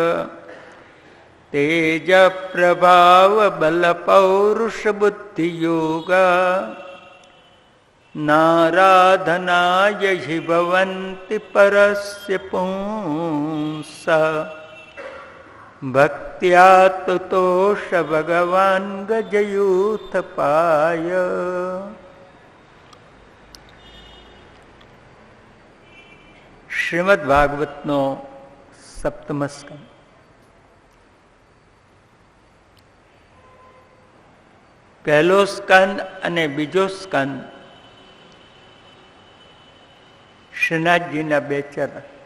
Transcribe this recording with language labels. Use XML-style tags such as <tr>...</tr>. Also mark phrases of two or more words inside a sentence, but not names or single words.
<sa>तेजप्रभावबलपौरुषबुद्धियोगा नाराधनाय हि भवन्ति परस्य पुंसः भक्त्या तुतोष भगवान् गजयूथपाय।</sa> <gu>શ્રીમદ ભાગવતનો સપ્તમ સ્કંદ. પહેલો સ્કંદ અને બીજો સ્કંદ શ્રીનાથજીના બે ચરણ.</gu>